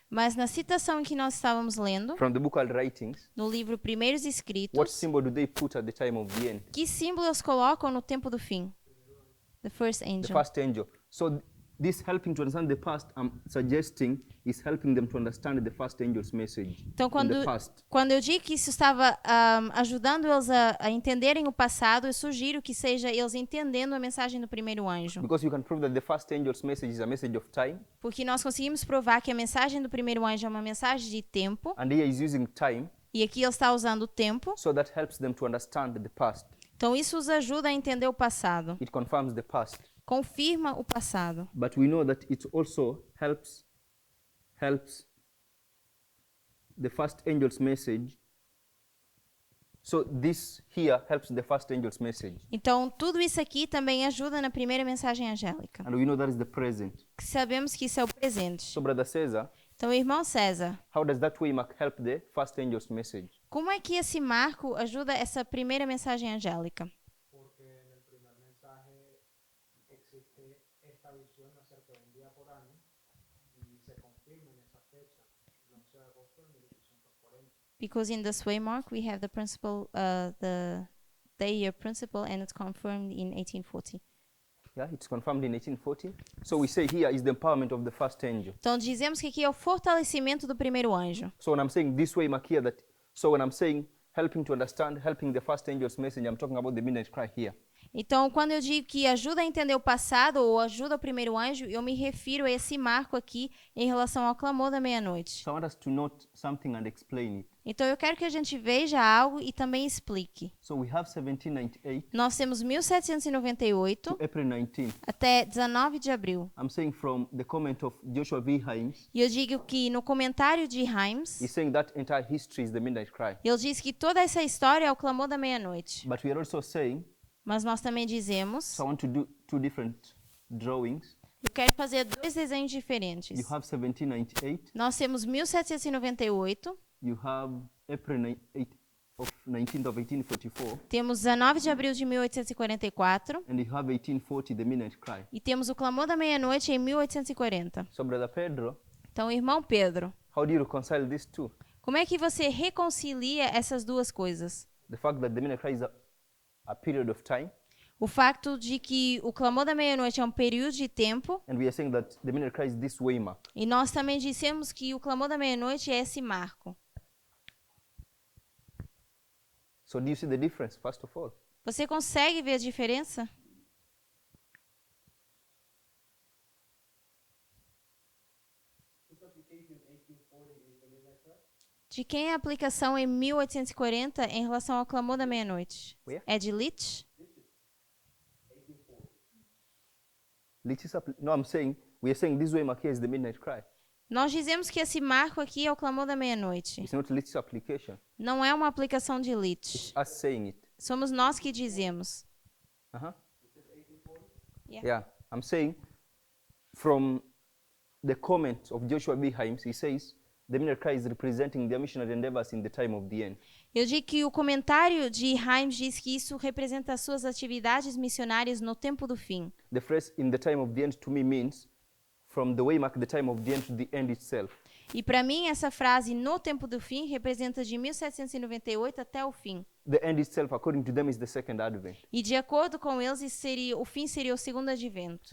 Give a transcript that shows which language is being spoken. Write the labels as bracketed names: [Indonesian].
[Portuguese] Mas na citação em que nós estávamos lendo, [English] from the book called Writings, [Portuguese] no livro Primeiros [English] what [Portuguese] Escritos, [English] symbol do they put at the time of the end? [Portuguese] que símbolos colocam no tempo do fim? [English] The first The angel. first angel. So this helping to understand the past, I'm suggesting, is helping them to understand the first angel's message [Portuguese] Então, [English] in the past. [Portuguese] quando eu digo que isso estava ajudando eles a entenderem o passado, eu sugiro que seja eles entendendo a mensagem do primeiro anjo. [English] Because you can prove that the first angel's message is a message of time, [Portuguese] Porque nós conseguimos provar que a mensagem do primeiro anjo é uma mensagem de tempo, [English] and here is using time [Portuguese] E aqui ele está usando o tempo. [English] So that helps them to understand the past. [Portuguese] Então isso os ajuda a entender o passado. [English] It confirms the past. [Portuguese] Confirma o passado. [English] But we know that it also helps the first angel's message. So this here helps the first angel's message. [Portuguese] Então tudo isso aqui também ajuda na primeira mensagem angélica. [English] And we know that is the present. [Portuguese] Que sabemos que isso é o presente. [English] So Brother Cesar, [Portuguese] Então, irmão César, [English] how does that waymark help the first angel's message? [Portuguese] como é que esse marco ajuda essa primeira mensagem angélica? [Spanish] porque en el primer mensaje existe esta visión acerca de un día por año y se confirma en esa fecha, el 11 de agosto de 1840. [English] Because in this waymark we have the principle, the day-year principle, and it's confirmed in 1840. Yeah, it's confirmed in 1840. So we say here is the empowerment of the first angel. [Portuguese] Então dizemos que aqui é o fortalecimento do primeiro anjo. [English] So when I'm saying this waymark here, so when I'm saying helping to understand, helping the first angel's message, I'm talking about the midnight cry here. [Portuguese] Então, quando eu digo que ajuda a entender o passado ou ajuda o primeiro anjo, eu me refiro a esse marco aqui em relação ao clamor da meia-noite. [English] So I want us to note something and explain it. [Portuguese] Então, eu quero que a gente veja algo e também explique. [English] So we have 1798 [Portuguese] Nós temos 1798 [English] to April 19. [Portuguese] até 19 de abril. [English] I'm saying from the comment of Joshua V. Himes, [Portuguese] E eu digo que no comentário de Himes, [English] he's saying that entire history is the midnight cry. [Portuguese] ele diz que toda essa história é o clamor da meia-noite. [English] But we are also saying, [Portuguese] Mas nós também dizemos, [English] so I want to do two different drawings. [Portuguese] eu quero fazer dois desenhos diferentes. [English] You have 1798, [Portuguese] Nós temos 1798, [English] you have April 19th of 1844, [Portuguese] temos 19 de abril de 1844 [English] and you have 1840, the midnight cry. [Portuguese] e temos o clamor da meia-noite em 1840. [English] So Brother Pedro, [Portuguese] Então, irmão Pedro, [English] how do you reconcile these two? [Portuguese] como é que você reconcilia essas duas coisas? [English] The fact that the midnight cry is a period of time, [Portuguese] O facto de que o clamor da meia-noite é um período de tempo, [English] and we are saying that the midnight cry is this waymark. [Portuguese] e nós também dissemos que o clamor da meia-noite é esse marco. [English] So do you see the difference, first of all? [Portuguese] Você consegue ver a diferença? De quem é a aplicação em 1840 em relação ao clamor da meia-noite? [English] Where? [Portuguese] É de Leach? [English] No, we are saying this waymark here is the midnight cry. [Portuguese] Nós dizemos que esse marco aqui é o clamor da meia-noite. [English] It's not Lich's application. [Portuguese] Não é uma aplicação de Leach. [English] It's us saying it. [Portuguese] Somos nós que dizemos. Uh-huh. [English] Yeah. I'm saying from the comment of Joshua B. Himes, he says the midnight cry is representing their missionary endeavors in the time of the end. [Portuguese] Eu digo que o comentário de Himes diz que isso representa as suas atividades missionárias no tempo do fim. [English] The phrase in the time of the end to me means from the waymark, the time of the end to the end itself. [Portuguese] E para mim essa frase no tempo do fim representa de 1798 até o fim. [English] The end itself, according to them, is the second advent. [Portuguese] E de acordo com eles, o fim seria o segundo advento.